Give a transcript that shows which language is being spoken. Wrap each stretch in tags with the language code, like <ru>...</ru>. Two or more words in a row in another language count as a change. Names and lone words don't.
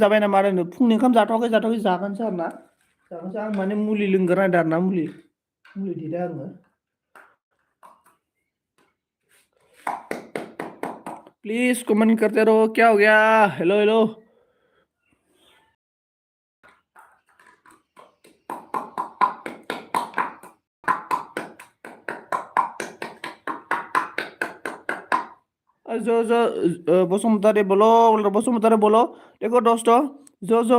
<brx>जाबाय नामा आरो फुंनि ओंखाम जाथ'वाखै जागोनसो आरोना जागोनसो आं माने मुलि लोंग्रा नायदों आरोना मुलि देदों आङो</brx> <hi>प्लीज कमेंट करते रहो क्या हो गया हेलो हेलो जो बसुमतारी बोलो देखो दोस्तों जो</hi>